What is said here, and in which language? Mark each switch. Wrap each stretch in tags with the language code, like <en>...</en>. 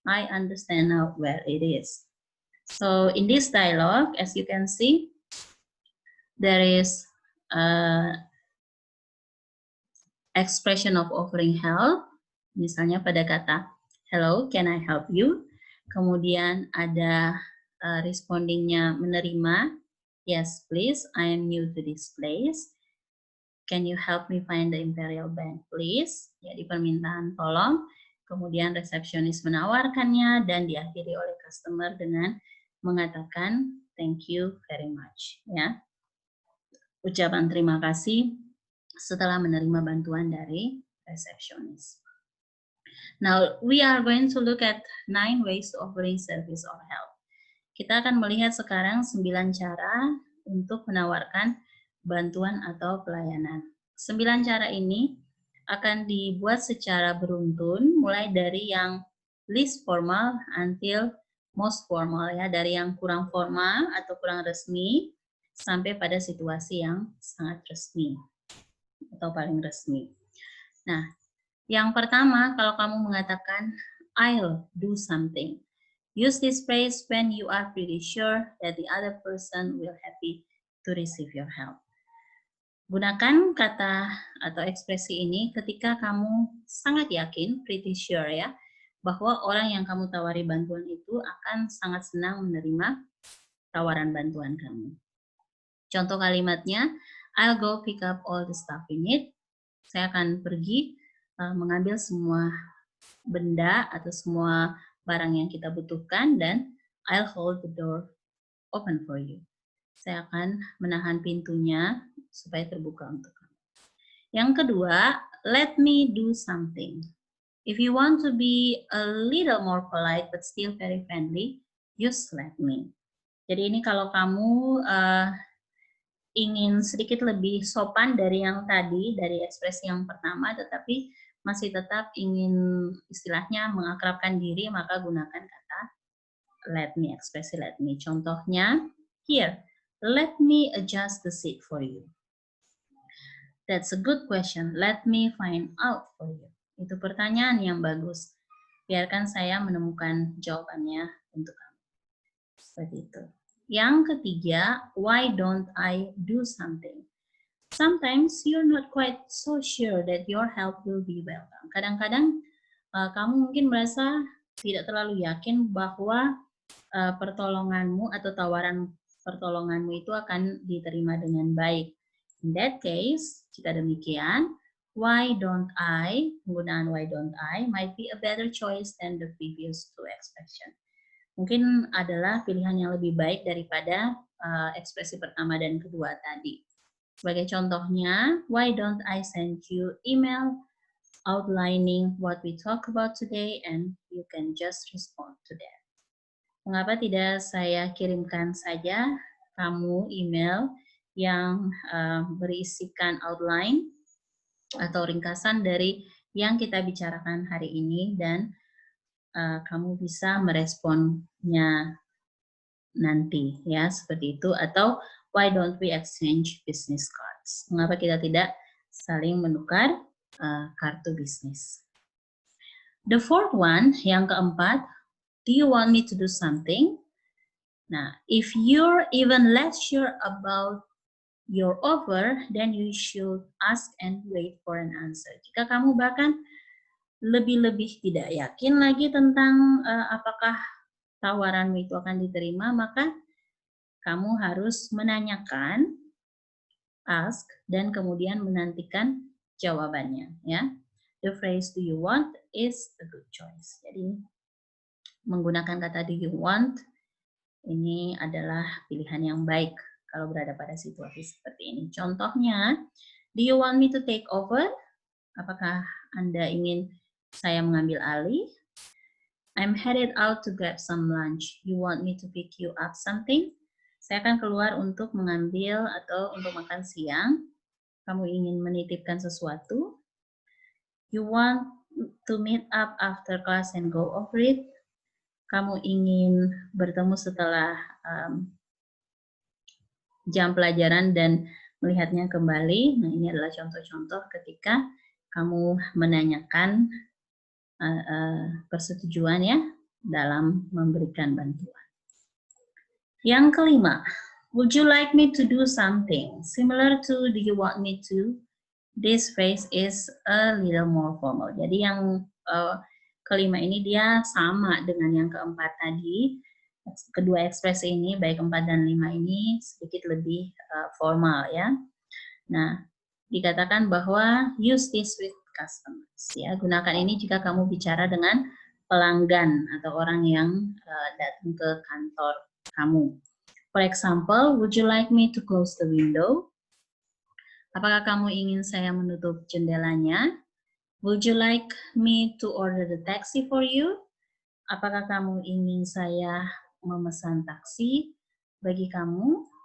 <en>I understand now where it is." So in this dialogue, as you can see, there is expression of offering help.</en> <id>Misalnya pada kata,</id> <en>"Hello, can I help you?"</en> <id>Kemudian ada respondingnya menerima,</id> <en>"Yes, please. I am new to this place. Can you help me find the Imperial Bank, please?"</en> <id>Jadi permintaan tolong. Kemudian resepsionis menawarkannya dan diakhiri oleh customer dengan mengatakan</id> <en>thank you very much.</en> <id>Ya, ucapan terima kasih setelah menerima bantuan dari resepsionis.</id> <en>Now we are going to look at 9 ways to offering service or help.</en> <id>Kita akan melihat sekarang 9 cara untuk menawarkan bantuan atau pelayanan. 9 cara ini akan dibuat secara beruntun, mulai dari yang</id> <en>least formal until most formal</en> <id>ya, dari yang kurang formal atau kurang resmi sampai pada situasi yang sangat resmi atau paling resmi. Nah, yang pertama, kalau kamu mengatakan</id> <en>I'll do something. Use this phrase when you are pretty sure that the other person will happy to receive your help.</en> <id>Gunakan kata atau ekspresi ini ketika kamu sangat yakin,</id> <en>pretty sure</en> <id>ya, bahwa orang yang kamu tawari bantuan itu akan sangat senang menerima tawaran bantuan kamu. Contoh kalimatnya,</id> <en>I'll go pick up all the stuff you need.</en> <id>Saya akan pergi mengambil semua benda atau semua barang yang kita butuhkan dan</id> <en>I'll hold the door open for you.</en> <id>Saya akan menahan pintunya supaya terbuka untuk kamu. Yang kedua,</id> <en>let me do something. If you want to be a little more polite but still very friendly, use let me.</en> <id>Jadi ini kalau kamu ingin sedikit lebih sopan dari yang tadi, dari ekspresi yang pertama, tetapi masih tetap ingin istilahnya mengakrabkan diri, maka gunakan kata</id> <en>let me,</en> <id>ekspresi let me.</id> <en>Contohnya, here, let me adjust the seat for you. That's a good question. Let me find out for you.</en> <id>Itu pertanyaan yang bagus. Biarkan saya menemukan jawabannya untuk kamu. Seperti itu. Yang ketiga,</id> <en>why don't I do something? Sometimes you're not quite so sure that your help will be welcome.</en> <id>Kadang-kadang kamu mungkin merasa tidak terlalu yakin bahwa pertolonganmu atau tawaran pertolonganmu itu akan diterima dengan baik.</id> <en>In that case,</en> <id>jika demikian,</id> <en>why don't I, penggunaan why don't I might be a better choice than the previous two expression.</en> <id>Mungkin adalah pilihan yang lebih baik daripada ekspresi pertama dan kedua tadi. Sebagai contohnya,</id> <en>why don't I send you email outlining what we talk about today and you can just respond to that.</en> <id>Mengapa tidak saya kirimkan saja kamu email yang berisikan outline atau ringkasan dari yang kita bicarakan hari ini dan kamu bisa meresponnya nanti ya seperti itu, atau</id> <en>why don't we exchange business cards?</en> <id>Mengapa kita tidak saling menukar kartu bisnis?</id> <en>The fourth one,</en> <id>yang keempat,</id> <en>do you want me to do something? Nah, if you're even less sure about your offer, then you should ask and wait for an answer.</en> <id>Jika kamu bahkan lebih-lebih tidak yakin lagi tentang apakah tawaranmu itu akan diterima, maka kamu harus menanyakan, ask, dan kemudian menantikan jawabannya.</id> <en>Ya, the phrase "do you want" is a good choice.</en> <id>Jadi menggunakan kata</id> <en>"do you want"</en> <id>ini adalah pilihan yang baik kalau berada pada situasi seperti ini.</id> <en>Contohnya, do you want me to take over?</en> <id>Apakah Anda ingin saya mengambil alih?</id> <en>I'm headed out to grab some lunch. You want me to pick you up something?</en> <id>Saya akan keluar untuk mengambil atau untuk makan siang. Kamu ingin menitipkan sesuatu?</id> <en>You want to meet up after class and go over it?</en> <id>Kamu ingin bertemu setelah jam pelajaran dan melihatnya kembali. Nah, ini adalah contoh-contoh ketika kamu menanyakan persetujuan ya dalam memberikan bantuan. Yang kelima,</id> <en>would you like me to do something? Similar to do you want me to? This phrase is a little more formal.</en> <id>Jadi yang kelima ini dia sama dengan yang keempat tadi. Kedua ekspresi ini, baik 4 dan 5 ini sedikit lebih formal ya. Nah, dikatakan bahwa</id> <en>use this with customers.</en> <id>Ya, gunakan ini jika kamu bicara dengan pelanggan atau orang yang datang ke kantor kamu.</id> <en>For example, would you like me to close the window?</en> <id>Apakah kamu ingin saya menutup jendelanya?</id> <en>Would you like me to order the taxi for you?</en> <id>Apakah kamu ingin saya memesan taksi bagi kamu?</id>